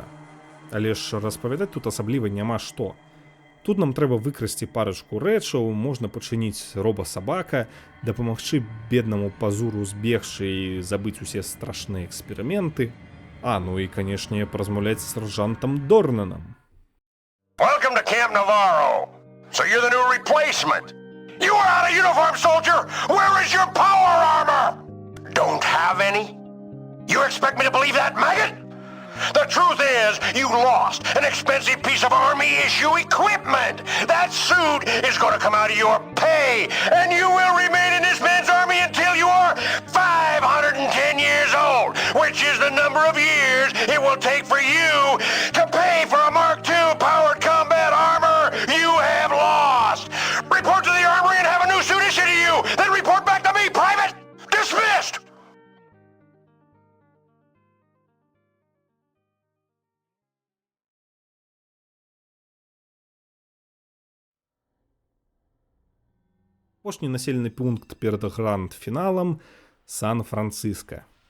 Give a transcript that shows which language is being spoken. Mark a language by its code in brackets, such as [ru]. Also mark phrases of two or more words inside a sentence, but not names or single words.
[be] Але ж распавядаць тут асабліва няма што. Тут нам трэба выкрасці парачку рэчаў, можна пачыніць роба-сабака, дапамагчы беднаму пазуру збегчы і забыць усе страшныя эксперыменты. Ну і, канешне, паразмаўляць з сяржантам Дорнанам. [en] Welcome to Camp Navarro. So you're the new replacement. You are out of uniform, soldier! Where is your power armor? Don't have any? You expect me to believe that, maggot? The truth is, you lost an expensive piece of Army-issue equipment. That suit is going to come out of your pay, and you will remain in this man's army until you are 510 years old, which is the number of years it will take for you to pay for a Mark II powered combat armor you have lost. Report to the armory and have a new suit issued to you, then report back to me, Private! Dismissed! [be] Апошні населены пункт перад гранд-фіналам — Сан-Францыска.